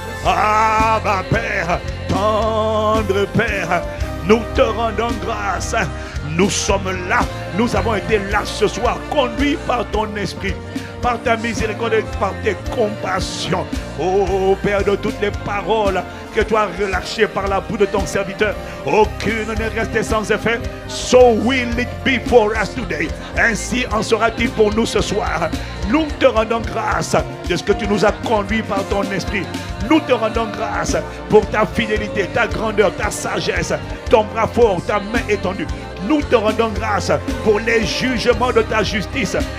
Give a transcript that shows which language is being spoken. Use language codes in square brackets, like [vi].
[fr] Ah ma Père, tendre Père, nous te rendons grâce. Nous sommes là, nous avons été là ce soir, conduits par ton esprit. par ta miséricorde et par tes compassions. Oh Père, de toutes les paroles que tu as relâchées par la bouche de ton serviteur, aucune n'est restée sans effet. [en] So will it be for us today. [fr] Ainsi en sera-t-il pour nous ce soir. Nous te rendons grâce de ce que tu nous as conduit par ton esprit. Nous te rendons grâce pour ta fidélité, ta grandeur, ta sagesse, ton bras fort, ta main étendue. Nous te rendons grâce pour les jugements de ta justice.